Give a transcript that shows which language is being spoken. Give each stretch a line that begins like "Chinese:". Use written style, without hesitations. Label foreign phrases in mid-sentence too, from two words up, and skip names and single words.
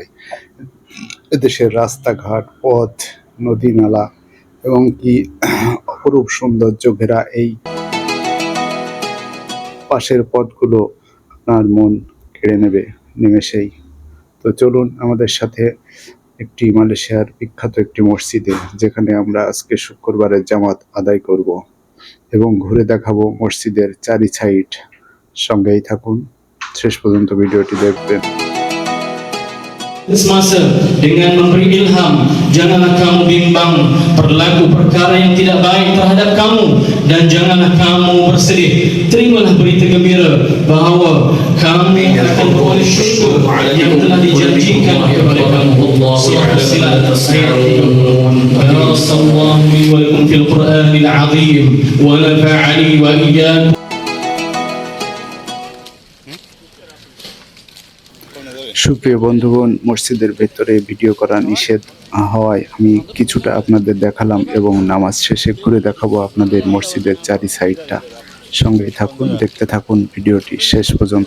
Bangla: এদেশের রাস্তাঘাট, পথ, নদী নালা এবং কি অপরূপ সৌন্দর্য ঘেরা এই পাশের পথগুলো আপনার মন কেড়ে নেবে নিমেষেই। তো চলুন আমাদের সাথে একটি মালয়েশিয়ার বিখ্যাত একটি মসজিদে, যেখানে আমরা আজকে শুক্রবারের জামাত আদায় করব এবং ঘুরে দেখাবো মসজিদের চারি সাইড। সঙ্গেই থাকুন, শেষ পর্যন্ত ভিডিওটি দেখবেন।
Malay: Semasa dengan memberi ilham, janganlah kamu bimbang berlaku perkara yang tidak baik terhadap kamu, dan janganlah kamu bersedih. Terimalah berita gembira bahawa kami akan beroleh syurga yang telah dijanjikan kepada kamu. Surah Fussilat ayat 30.
Arabic: بارك الله لي ولكم في القرآن العظيم ونفعني وإياكم.
Bangla: সুপ্রিয় বন্ধুগণ, মসজিদের ভেতরে ভিডিও করা নিষেধ হওয়ায় আমি কিছুটা আপনাদের দেখালাম এবং নামাজ শেষে ঘুরে দেখাবো আপনাদের মসজিদের চারি সাইডটা। সঙ্গেই থাকুন, দেখতে থাকুন ভিডিওটি শেষ পর্যন্ত।